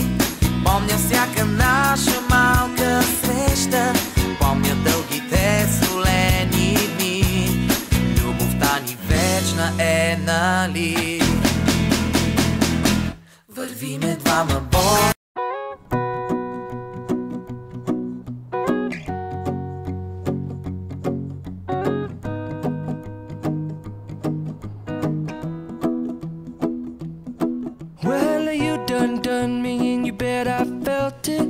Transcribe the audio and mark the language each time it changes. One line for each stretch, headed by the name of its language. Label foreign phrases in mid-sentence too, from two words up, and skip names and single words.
Bulgarian: Помня всяка наша малка среща. Помня дългите солени дни. Любовта ни вечна е, нали? Вървиме двама боси.
English: Done me and you bet I felt it.